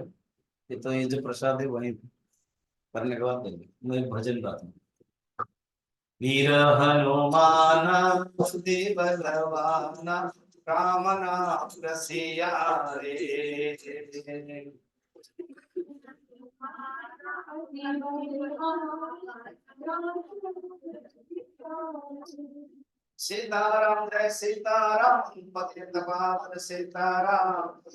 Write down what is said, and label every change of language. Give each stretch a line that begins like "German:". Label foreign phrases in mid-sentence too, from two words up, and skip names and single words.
Hindi: ये तो ये जो प्रसाद है वही करने के बाद देंगे। मैं एक भजन गाता हूँ। वीर हनुमान सुदेव बलवाना राम नाम रसिया रे सीताराम जय सीताराम पतित पावन सीताराम